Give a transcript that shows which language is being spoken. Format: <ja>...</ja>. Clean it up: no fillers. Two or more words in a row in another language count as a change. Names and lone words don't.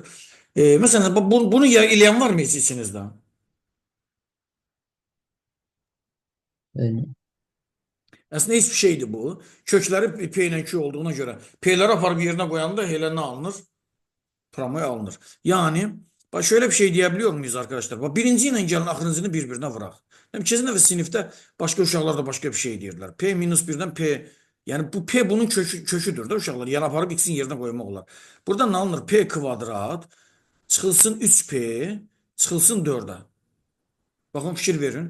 <az>Məsələn, bunu eləyən var mı heç içinizdə? Bəli. Əslində heç bir şeydir bu. Kökləri P ilə Q olduğuna görə P'ləri aparıb yerinə qoyanda elə nə alınır? Pramay alınır.</az> <tr>Yani bak şöyle bir şey diyebiliyor muyuz arkadaşlar?</tr> <az>Bak birinci ile gelin axırıncını bir-birinə vuraq. Keçən dəfə sinifdə başqa uşaqlar da başqa bir şey deyirlər. P minus 1'dən P, yani bu P bunun köküdür da uşaqlar. Yəni aparıb x'in yerinə qoymaq olar. Burada nə alınır? P kvadrat çıxılsın 3P çıxılsın 4'ə. Baxın fikir verin.</az>